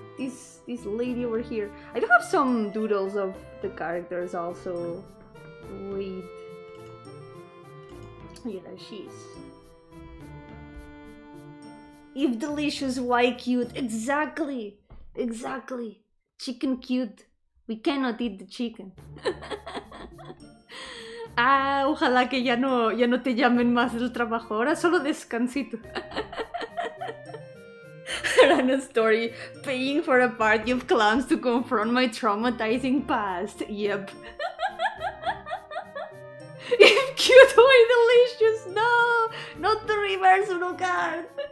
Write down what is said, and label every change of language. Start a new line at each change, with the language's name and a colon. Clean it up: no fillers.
English: This lady over here. I do have some doodles of the characters also. Wait. Yeah, there she is. If delicious, why cute? Exactly! Exactly! Chicken cute. We cannot eat the chicken.
Spanish: Ah, ojalá que ya no te llamen más del trabajo. Ahora solo descansito.
English: Run a story. Paying for a party of clowns to confront my traumatizing past. Yep. If cute, why delicious? No! Not the reverse Uno card.